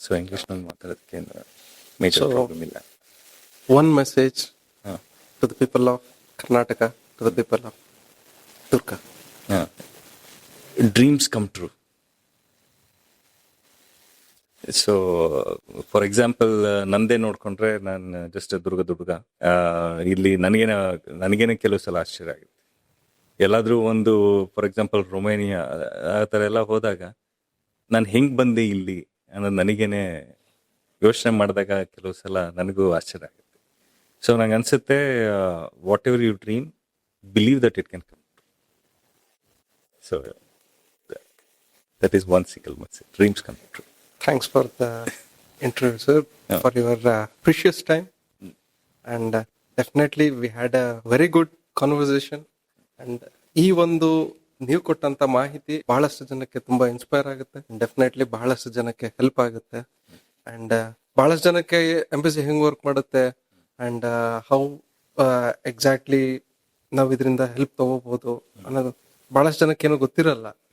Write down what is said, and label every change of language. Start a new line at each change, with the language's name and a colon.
Kannada: So English ನಲ್ಲಿ ಮಾತಾಡೋದಕ್ಕೆ major problem ಇಲ್ಲ.
English: One message to the people of Karnataka, to the people of Durga. Dreams come true.
Kannada: So for example ನಂದೇ ನೋಡ್ಕೊಂಡ್ರೆ ನಾನು just ದುರ್ಗ ಇಲ್ಲಿ ನನಗೇನೆ ಕೆಲವು ಸಲ ಆಶ್ಚರ್ಯ ಆಗುತ್ತೆ. ಎಲ್ಲಾದ್ರೂ ಒಂದು ಫಾರ್ ಎಕ್ಸಾಂಪಲ್ ರೊಮೇನಿಯಾ ಆ ಥರ ಎಲ್ಲ ಹೋದಾಗ ನಾನು ಹೆಂಗ್ ಬಂದೆ ಇಲ್ಲಿ ಅನ್ನೋದು ನನಗೇನೆ ಯೋಚನೆ ಮಾಡಿದಾಗ ಕೆಲವು ಸಲ ನನಗೂ ಆಶ್ಚರ್ಯ ಆಗುತ್ತೆ.
English: so
Kannada: ನಂಗೆ ಅನ್ಸುತ್ತೆ
English: Whatever you dream, believe that it can come. So that is one single message, dreams come true. Thanks for the interview, sir, for your precious time. And definitely we had a very good conversation.
Kannada: And ಈ ಒಂದು ನೀವು ಕೊಟ್ಟಂತ ಮಾಹಿತಿ ಬಹಳಷ್ಟು ಜನಕ್ಕೆ ತುಂಬಾ inspire ಆಗುತ್ತೆ. Definitely ಬಹಳಷ್ಟು ಜನಕ್ಕೆ ಹೆಲ್ಪ್ ಆಗುತ್ತೆ. ಅಂಡ್ ಬಹಳಷ್ಟು ಜನಕ್ಕೆ ಎಂಬಸಿ ಹೆಂಗ್ ವರ್ಕ್ ಮಾಡುತ್ತೆ ಅಂಡ್
English: how exactly
Kannada: ನಾವು ಇದರಿಂದ ಹೆಲ್ಪ್ ತಗೋಬಹುದು ಅನ್ನೋದು ಬಹಳಷ್ಟು ಜನಕ್ಕೆ ಏನೋ ಗೊತ್ತಿರಲ್ಲ.